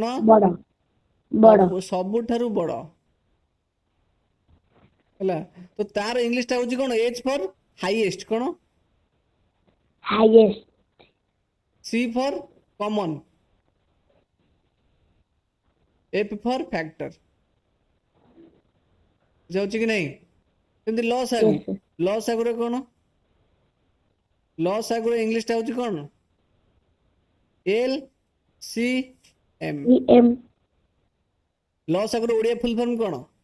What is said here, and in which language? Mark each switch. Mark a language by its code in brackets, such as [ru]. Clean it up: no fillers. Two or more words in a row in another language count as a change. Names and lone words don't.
[or] ବଡ଼ ବଡ଼ ସବୁଠାରୁ ବଡ଼ ହେଲା ତ ତାର ଇଂଲିଶଟା ହଉଛି କ'ଣ [en] H for highest [or] କ'ଣ ହାଇଏଷ୍ଟ [en] C for common F for factor [or] ଯାଉଛି କି ନାହିଁ ସେମିତି ଲସାଗୁ [en] Yes, sir. [or] ଲସାଗୁରେ କ'ଣ ଲସାଗୁରେ ଇଂଲିଶଟା ହେଉଛି କ'ଣ LCM EM. ଲସାଗୁର ଓଡ଼ିଆ ଫୁଲ୍ ଫର୍ମ କ'ଣ